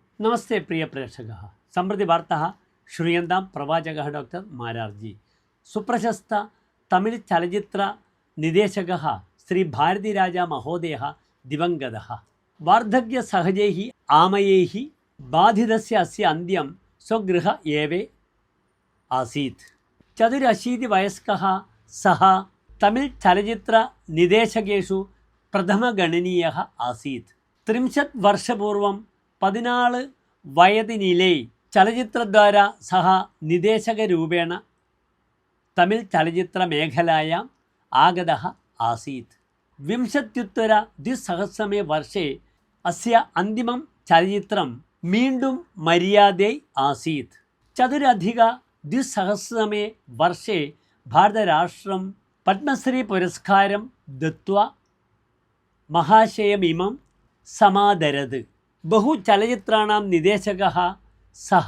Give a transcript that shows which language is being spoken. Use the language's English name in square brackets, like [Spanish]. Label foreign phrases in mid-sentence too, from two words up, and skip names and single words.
[Sanskrit] नमस्ते प्रिय प्रेक्षकः सम्प्रति वार्ताः श्रूयन्तां प्रवाचकः डॉक्टर मारार्जी सुप्रशस्त तमिळ् चलचित्र निर्देशकः श्री भारतीराजा महोदयः दिवङ्गतः वार्धक्यसहजैः आमयैः बाधितस्य अस्य अन्त्यं स्वगृह एवे आसीत् 84 वयस्कः सः तमिळ् चलचित्र निर्देशकेषु प्रथमगणनीयः आसीत् 30 वर्षपूर्वं 14 വയതിനിലെ ചലച്ചിത്രദ്വാര സഹ നിദേശകരൂപേണ തമിഴ് ചലച്ചിത്ര മേഖലായാം ആഗതः ആസീത് 20-द्विसहस्रमे वर्षे अस्य अन्तिमं चलचित्रं मीण्डुं मर्यादे आसीत् 4-द्विसहस्रमे वर्षे भारतराष्ट्रं पद्मश्री पुरस्कारं दत्त्वा महाशयमिमं समादरत् बहु चलचित्राणां निर्देशकः सः